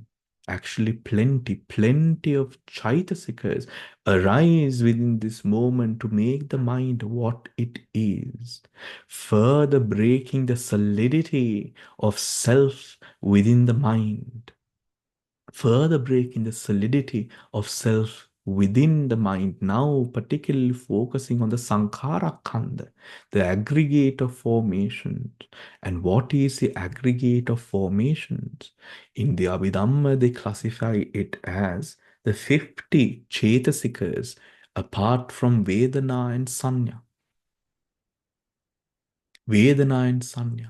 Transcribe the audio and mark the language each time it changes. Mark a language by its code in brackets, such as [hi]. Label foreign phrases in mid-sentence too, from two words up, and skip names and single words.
[en] Actually, plenty of chaitasikas arise within this moment to make the mind what it is, further breaking the solidity of self within the mind, further breaking the solidity of self within the mind, now particularly focusing on the [pi] sankhara kanda, [en] the aggregate of formations. And what is the aggregate of formations? In the Abhidhamma, they classify it as the 50 chetasikas apart from Vedana and Sanya. Vedana and Sanya.